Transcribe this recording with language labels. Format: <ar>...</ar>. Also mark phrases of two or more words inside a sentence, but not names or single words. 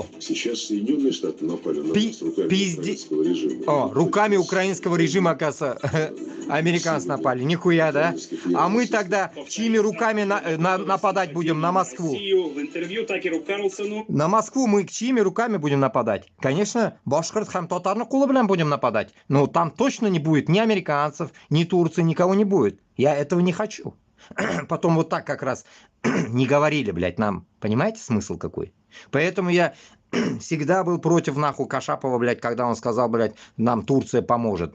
<ru>Сейчас Соединенные Штаты напали на нас руками украинского режима. О, руками украинского режима, оказывается, американцы напали. Нихуя, да? А мы тогда чьими руками нападать будем на Москву? В интервью Такеру Карлсону. На Москву мы чьими руками будем нападать? Конечно,</ru> <tt>башкирт һәм татарны кулы белән</tt> <ru>будем нападать. Но там точно не будет ни американцев, ни Турции, никого не будет. Я этого не хочу. Потом вот так как раз не говорили, блядь, нам. Понимаете смысл какой? Поэтому я всегда был против нахуй Кашапова, блядь, когда он сказал, блядь, нам Турция поможет.</ru>